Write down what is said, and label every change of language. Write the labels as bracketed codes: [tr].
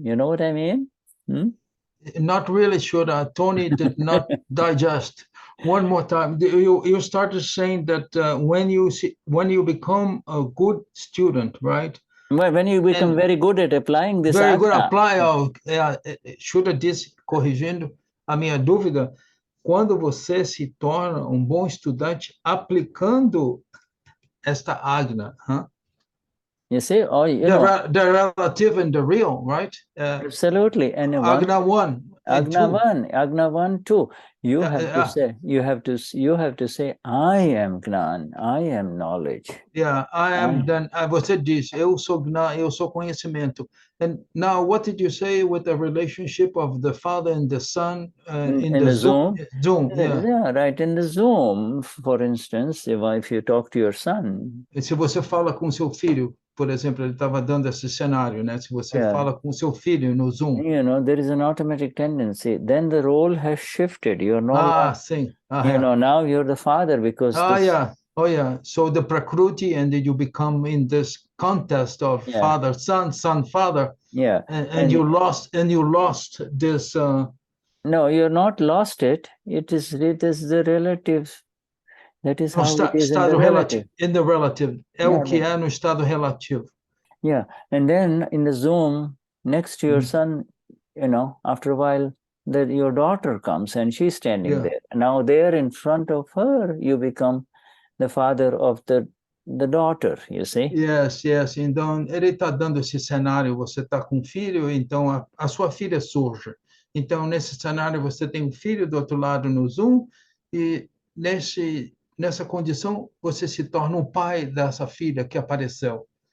[en] You know what I mean? Not really sure. Tony did not digest. One more time. You started saying that when you become a good student, right? When you become very good at applying this. Very good apply. [pt] Shuddha disse, corrigindo a minha dúvida, quando você se torna bom estudante aplicando esta agna. [en] You see, or the relative and the real, right? Absolutely. And agna 1, agna 1, 2. You have to say, I am Gnan, I am knowledge. Yeah, I am. [pt] Then você diz, eu sou Gnan, eu sou conhecimento. [en] And now, what did you say with the relationship of the father and the son in the Zoom? Yeah, right. In the Zoom, for instance, if you talk to your son. [pt] Se você fala com seu filho, por exemplo, ele estava dando esse cenário, né? Se você fala com seu filho no Zoom. [en] There is an automatic tendency. Then the role has shifted. You're not. [pt] Sim. [en] Now you're the father because. Oh yeah. So the Prakriti, and then you become in this contest of father, son, father. Yeah. And you lost this. No, you're not lost it. It is the relative. That is how it is [pt] estado [en] in the relative. In the relative. [pt] O que é no estado relativo. [en] Yeah. And then in the Zoom, next to your son, after a while, your daughter comes and she's standing there. Now there in front of her, you become the father of the daughter, you see? Yes. [pt] Então, ele está dando esse cenário, você está com um filho, então a sua filha surge. Então, nesse cenário, você tem um filho do outro lado no Zoom, e nessa condição, você se torna o pai dessa filha que apareceu.